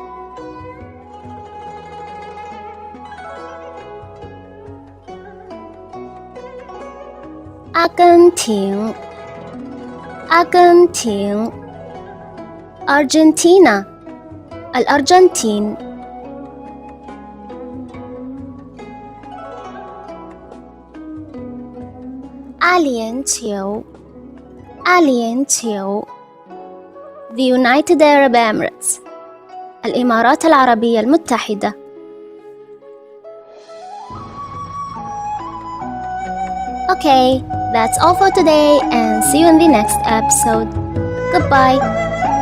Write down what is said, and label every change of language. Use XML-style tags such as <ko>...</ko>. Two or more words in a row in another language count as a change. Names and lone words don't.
<zh>阿根廷阿根廷 Argentina الأرجنتين</zh> <en>阿联酋阿联酋 The United Arab Emirates الإمارات العربية المتحدة Okay, That's all for today and see you in the next episode. Goodbye.</en>